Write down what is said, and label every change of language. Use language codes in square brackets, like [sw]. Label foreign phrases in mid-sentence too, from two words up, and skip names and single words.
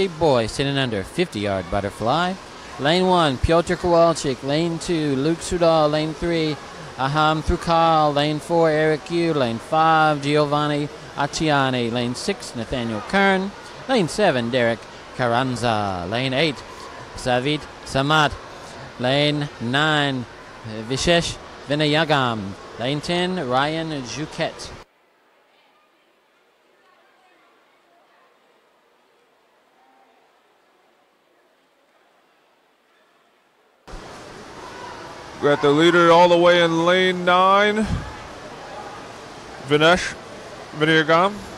[en] Boys, 10 and under, 50-yard butterfly. Lane 1, Pyotr Kowalczyk. Lane 2, Luke Sudal. Lane 3, Aham Trukal. Lane 4, Eric Yu. Lane 5, Giovanni Acciani. Lane 6, Nathaniel Kern. Lane 7, Derek Carranza. Lane 8, Savit Samat. Lane 9, Vishesh Vinayagam. Lane 10, Ryan Juquet. Got the leader all the way in lane 9, Vinesh Vinayagam.